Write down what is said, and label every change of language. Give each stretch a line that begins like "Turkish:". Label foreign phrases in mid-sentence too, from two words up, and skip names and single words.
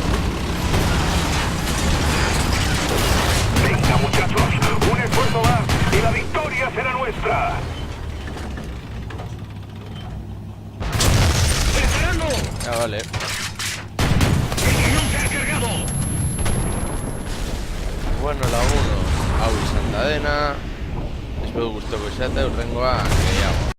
Spanish: Venga, muchachos, un esfuerzo más y la victoria será nuestra. ¡Preparando! Ya vale. ¡El cañón se ha cargado!
Basque: Bueno, la 1 hau izan da dena. Espero gustoko izatea, urrengoa gehiago.